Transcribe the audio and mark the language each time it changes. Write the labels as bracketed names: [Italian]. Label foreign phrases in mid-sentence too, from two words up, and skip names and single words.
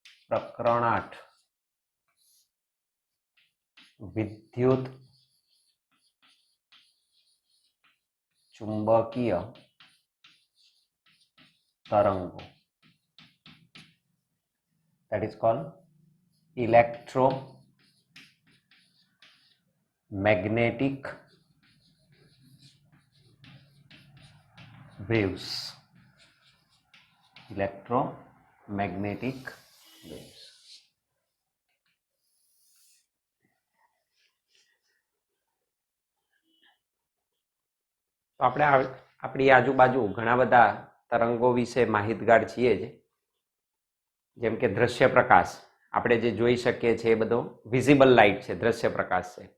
[Hindi] प्रकरण 8 विद्युत चुंबकीय तरंगों, [English] that is called electromagnetic waves. Electromagnetic waves. [Gujarati] તો આપણે આપણી આજુબાજુ ઘણા બધા તરંગો વિશે માહિતગાર છીએ જ, જેમ કે દ્રશ્ય પ્રકાશ આપણે જે જોઈ શકીએ છીએ એ બધો [English] visible light [Gujarati] છે, દ્રશ્ય પ્રકાશ છે.